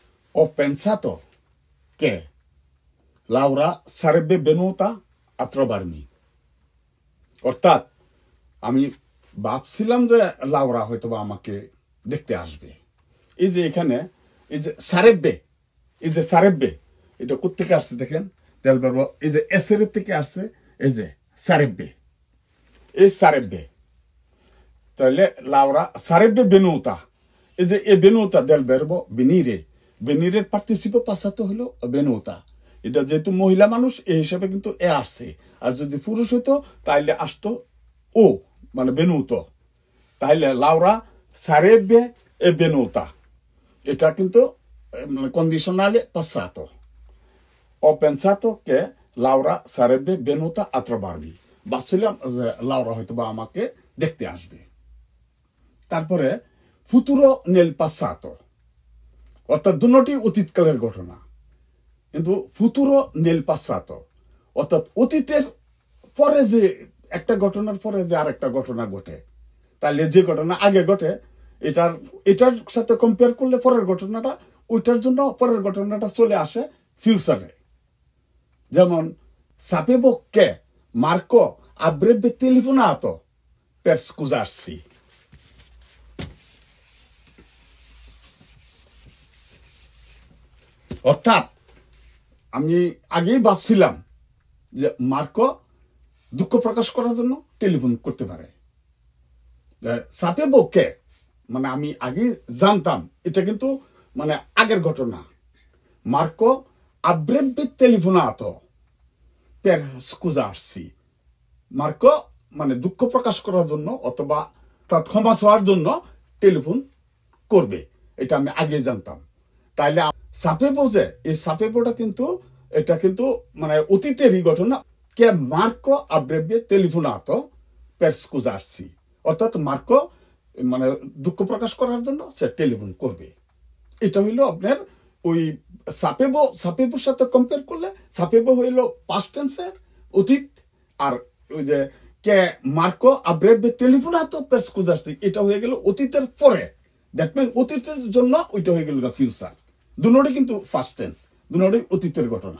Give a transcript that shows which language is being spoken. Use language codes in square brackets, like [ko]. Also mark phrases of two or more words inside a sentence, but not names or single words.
[it] Ho pensato che Laura sarebbe venuta a trovarmi. [bn] অর্থাৎ আমি ভাবছিলাম যে লাউরা হয়তো বা আমাকে দেখতে আসবে। এই যে এখানে এই যে সারেব্বে এটা কোত্থেকে আসছে দেখেন, এই যে এসের থেকে আসছে এই যে সারেব্বে, এই সারেব্বে। [it] তাহলে লাউরা sarebbe venuta, [bn] এই যে এ [it] venuta del verbo venire, venire participo passato হলো venuta। [bn] এটা যেহেতু মহিলা মানুষ এই হিসাবে কিন্তু এ আসছে, আর যদি পুরুষ হতো তাহলে আসতো ও, মানে venuto। [it] তাহলে লাউরা sarebbe e venuta, [bn] এটা কিন্তু [it] condizionale passato. Ho pensato che Laura sarebbe venuta a trovarmi, [bn] ভাবছিলাম যে লাউরা হয়তো বা আমাকে দেখতে আসবে। তারপরে [it] futuro nel passato, [bn] অর্থাৎ দুটি অতীতকালের ঘটনা, কিন্তু [it] futuro nel passato [bn] অর্থাৎ অতীতের পরে যে একটা ঘটনার পরে যে আরেকটা ঘটনা ঘটে, তাহলে যে ঘটনা আগে ঘটে এটার সাথে কম্পেয়ার করলে পরের ঘটনাটা ওইটার জন্য পরের ঘটনাটা চলে আসে ফিউচারে। [it] যেমন sapevo che Marco avrebbe telefonato per scusarsi। [bn] অর্থাৎ আমি আগেই ভাবছিলাম যে মার্কো দুঃখ প্রকাশ করার জন্য টেলিফোন করতে পারে। [it] sapevo che [bn] মানে আমি আগে জানতাম, এটা কিন্তু মানে আগের ঘটনা। [it] Marco avrebbe telefonato per scusarsi, [bn] মার্কো মানে দুঃখ প্রকাশ করার জন্য অথবা তার ক্ষমা চাওয়ার জন্য টেলিফোন করবে, এটা আমি আগে জানতাম। তাইলে সাপেবো যে এই সাপেবোটা কিন্তু এটা কিন্তু মানে অতীতেরই ঘটনা। [it] কে মার্কো avrebbe telefonato per scusarsi, [bn] অর্থাৎ মার্কো মানে দুঃখ প্রকাশ করার জন্য সে টেলিফোন করবে। এটা হইলো আপনার ওই সাপেবোর সাথে কম্পেয়ার করলে সাপেবো হইলো [en] past tense [bn] অতীত, আর ওই যে [it] che Marco avrebbe telefonato per scusarsi [bn] এটা হয়ে গেল অতীতের পরে। [en] that mean [bn] অতীতের জন্য ওইটা হয়ে গেল ফিউচার। দুটোই কিন্তু [en] first tense, [bn] দুটোই অতীতের ঘটনা।